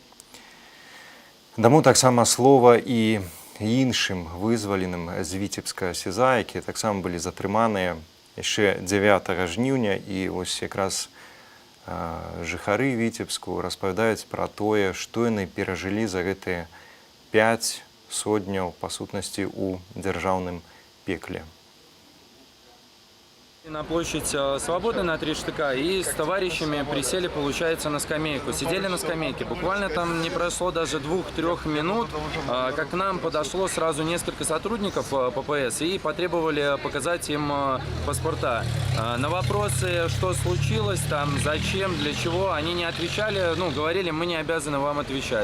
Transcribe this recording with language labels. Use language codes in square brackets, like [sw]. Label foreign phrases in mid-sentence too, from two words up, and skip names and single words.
[be] даму таксама слова і іншым вызваленым з Віцебска СІЗА, якія таксама былі затрыманыя яшчэ 9 жніўня, і вось якраз жыхары Віцебску распавядаюць пра тое, што яны перажылі за гэтыя 5 сотняў, па сутнасці, у дзяржаўным пекле. [ru] На площадь Свободной на 3 штыка и с товарищами присели, получается, на скамейку. Сидели на скамейке. Буквально там не прошло даже 2-3 минут, как к нам подошло сразу несколько сотрудников ППС и потребовали показать им паспорта. На вопросы, что случилось там, зачем, для чего, они не отвечали, ну, говорили: мы не обязаны вам отвечать.